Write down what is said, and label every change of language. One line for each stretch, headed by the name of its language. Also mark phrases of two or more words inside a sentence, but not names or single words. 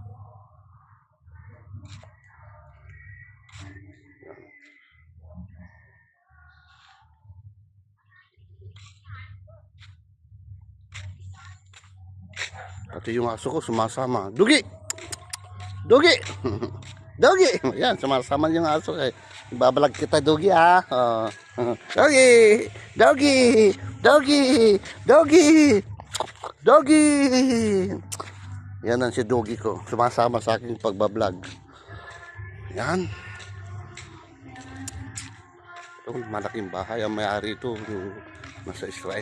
Filipino: Pati yung aso ko sumasama. Dugi! Dugi! Dugi! Yan, sumasama yung aso eh. Ibabalag kita, Dugi ah. Dugi! Dugi! Dugi! Dugi! Dugi! Yan ang si Dugi ko. Sumasama sa aking pagbablog. Yan. Itong malaking bahay. Ang may-ari ito yung nasa Israel.